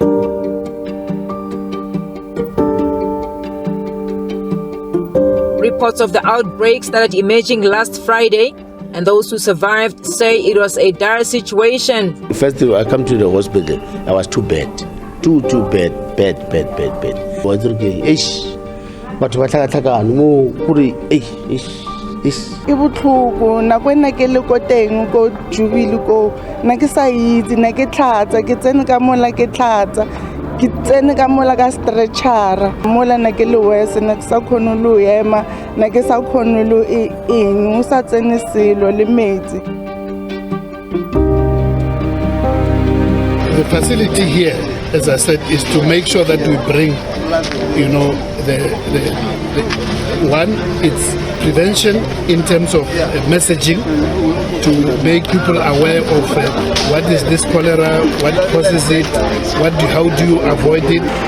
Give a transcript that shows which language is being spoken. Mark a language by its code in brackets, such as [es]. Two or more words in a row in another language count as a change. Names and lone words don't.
[en] Reports of the outbreak started emerging last Friday, and those who survived say it was a dire situation. First, I come to the hospital. I was too bad. Too bad. Was okay. But what I [tn] E botlhoko nako e nna ke le ko teng ko jubile ko nna ke sa itse nna ke tlhatsa ke tsene ka mola ke tlhatsa ke tsene ka mola ka stretchera mola nna ke le wese nna ke sa khone lo ema nna ke sa khone lo eng o sa tsene selo le metsi. [en] The facility here, as I said, is to make sure that we bring, one, it's prevention in terms of messaging to make people aware of what is this cholera, what causes it, how do you avoid it.